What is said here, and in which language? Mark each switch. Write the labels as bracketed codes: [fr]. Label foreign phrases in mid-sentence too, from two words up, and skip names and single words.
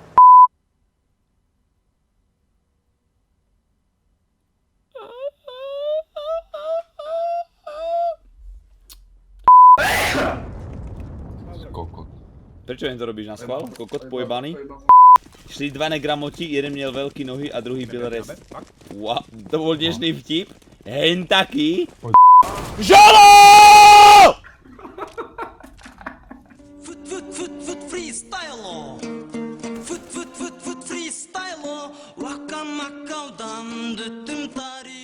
[sk] Kokot. Prečo jen to robíš na schvál? Kokot pojebaný? [cs] Šli dva negramoti, jeden měl velký nohy a druhý byl rest. [sk] Wow, to bol dnešný vtip? Hen taký? ŽALO! Freestylo. Freestylo. Waka maka dan tum tari.